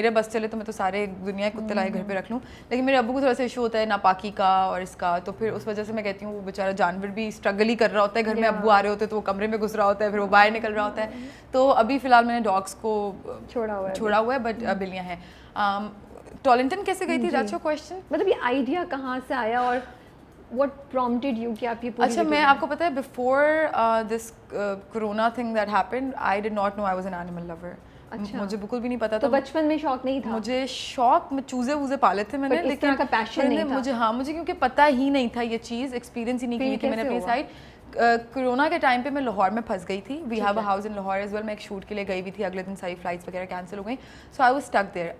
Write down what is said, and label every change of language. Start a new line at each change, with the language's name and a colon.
Hindi: मेरे बस चले तो मैं तो सारे दुनिया के कुत्ते लाए घर पे रख लूँ, लेकिन मेरे अब्बू को थोड़ा सा इशू होता है नापाकी का और इसका, तो फिर उस वजह से मैं कहती हूँ वो बेचारा जानवर भी स्ट्रगल ही कर रहा होता है. घर में अब्बू आ रहे होते हैं तो वो कमरे में घुस रहा होता है, फिर वो बाहर निकल रहा होता है. तो अभी फ़िलहाल मैंने डॉग्स को छोड़ा हुआ है, बट बिल्लियाँ हैं. टॉलिंटन कैसे गई थी,
English: That's your question?
Hindi: मतलब ये आइडिया कहाँ से आया और
English: what prompted you
Hindi: कि आप ये पूरी?
English: अच्छा,
Hindi: मैं आपको पता है
English: before this corona thing that happened, I did not know I was an animal lover.
Hindi: अच्छा, मुझे बिल्कुल भी नहीं पता था. तो बचपन में शौक नहीं था? मुझे शौक, मैं चूजे वूजे पाले थे मैंने, लेकिन इस तरह का पैशन नहीं था मुझे क्योंकि पता ही नहीं था ये चीज़, एक्सपीरियंस ही नहीं की मैंने अपनी साइड. कोरोना के टाइम पे मैं लाहौर में फंस गई थी.
English: We have a house in Lahore as well.
Hindi: मैं एक शूट के लिए गई हुई थी, अगले दिन सारी फ्लाइट्स वगैरह कैंसिल हो गई,
English: So I was stuck there.